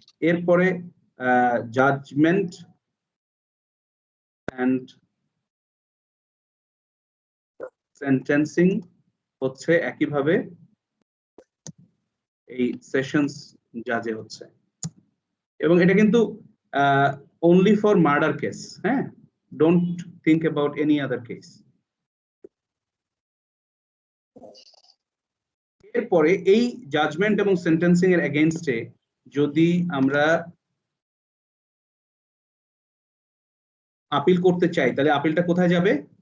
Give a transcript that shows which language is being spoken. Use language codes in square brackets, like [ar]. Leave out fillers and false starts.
[bn] এরপরে judgement and sentencing হচ্ছে একইভাবে এই সেশনস জাজে হচ্ছে। এবং এটা কিন্তু [en] only for murder case, [bn] হ্যাঁ, [en] don't think about any other case. [bn] এরপরে এই জাজমেন্ট এবং সেন্টেন্সিং এর এগেইনস্টে যদি আমরা আপিল করতে চাই, তাহলে আপিলটা কোথায় যাবে?